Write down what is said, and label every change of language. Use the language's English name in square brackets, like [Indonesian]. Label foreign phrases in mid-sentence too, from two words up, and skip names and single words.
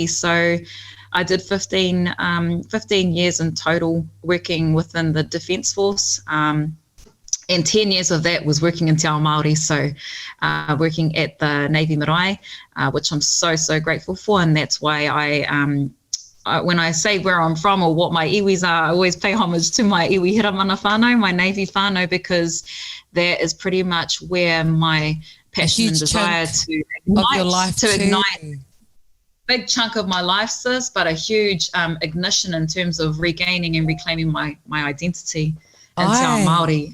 [English] So I did 15 years in total working within the Defence Force, and 10 years of that was working in [Māori] Te Ao Māori, [English] so working at the Navy Marae, which I'm so, so grateful for, and that's why I when I say where I'm from or what my iwis are, I always pay homage to my [Māori] iwi hiramana whānau, [English] my Navy whānau, because that is pretty much where my passion and desire to ignite big chunk of my life, sis, but a huge ignition in terms of regaining and reclaiming my identity in [Māori] Te Ao Māori.